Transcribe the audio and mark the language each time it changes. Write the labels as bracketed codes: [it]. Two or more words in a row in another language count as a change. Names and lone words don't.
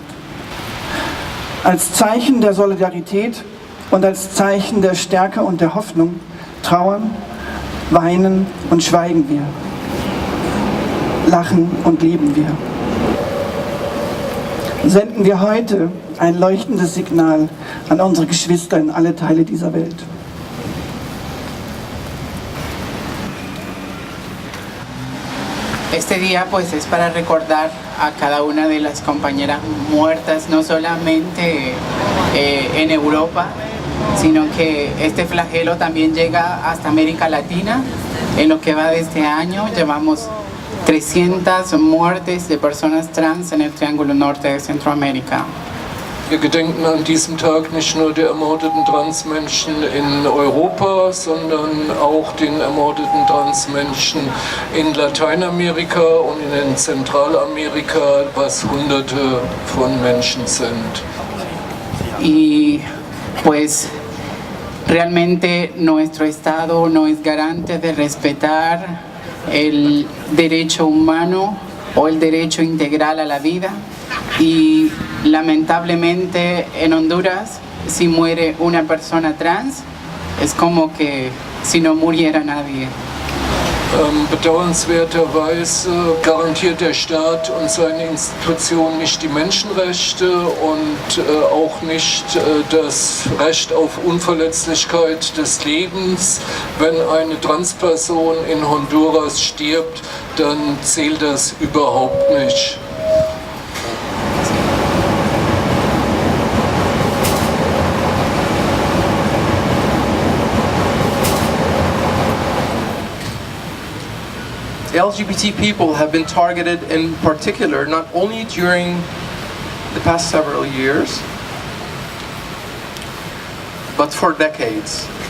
[de] Als Zeichen der Solidarität und als Zeichen der Stärke und der Hoffnung trauern, weinen und schweigen wir, lachen und lieben wir. Senden wir heute ein leuchtendes Signal an unsere Geschwister in alle Teile dieser Welt. [es] Este día pues es para recordar a cada una de las compañeras muertas, no solamente en Europa, sino que este flagelo también llega hasta América Latina. En lo que va de este año llevamos 300 muertes de personas trans en el Triángulo Norte de Centroamérica. [de] Wir gedenken an diesem Tag nicht nur der ermordeten Transmenschen in Europa, sondern auch den ermordeten Transmenschen in Lateinamerika und in Zentralamerika, was Hunderte von Menschen sind. [es] Y pues realmente nuestro Estado no es garante de respetar el derecho humano o el derecho integral a la vida. Y lamentablemente en Honduras, si muere una persona trans, es como que si no muriera nadie. [de] Bedauernswerterweise garantiert der Staat und seine Institutionen nicht die Menschenrechte und auch nicht das Recht auf Unverletzlichkeit des Lebens. Wenn eine Transperson in Honduras stirbt, dann zählt das überhaupt nicht. [en] LGBT people have been targeted in particular, not only during the past several years, but for decades.